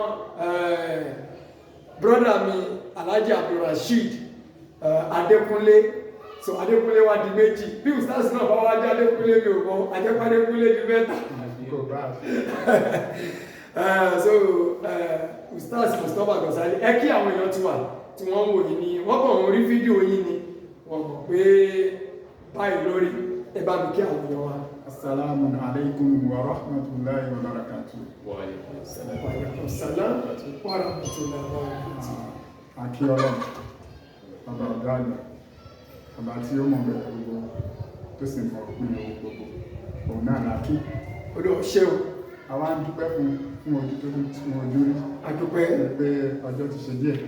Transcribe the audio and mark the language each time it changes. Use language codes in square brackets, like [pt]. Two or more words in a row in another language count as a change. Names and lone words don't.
[yo] brother mi Alhaji Abdulrasheed Adékúnlé so Adékúnlé wá di méjì bí Ustaz náà bá wá jẹ́ Adékúnlé mi ò mọ̀ ajẹ́pá Adékúnlé di mẹ́ta Ustaz Mustapha Gozali ẹ kí àwọn èèyàn ti wà tí wọ́n ń wò yìí ni wọ́n kàn ń rí fídíò yìí ni wọ́n mọ̀ pé báyìí lórí ẹ bá mi kí àwọn èèyàn wa. [ar] السلام عليكم ورحمة الله وبركاته. وعليكم السلام ورحمة الله وبركاته. [yo] Àkí Ọlọ́run, bàbá ọ̀gá àgbà, bàbá tí ó mọ̀ bẹ̀rẹ̀ gbogbo tó sì mọ̀ pín owó gbogbo, òun náà lákí. Odò ṣe o. Àwa ń dúpẹ́ fún ojú tó fún ojú rí. A dúpẹ́ pé ọjọ́ ti ṣe díẹ̀.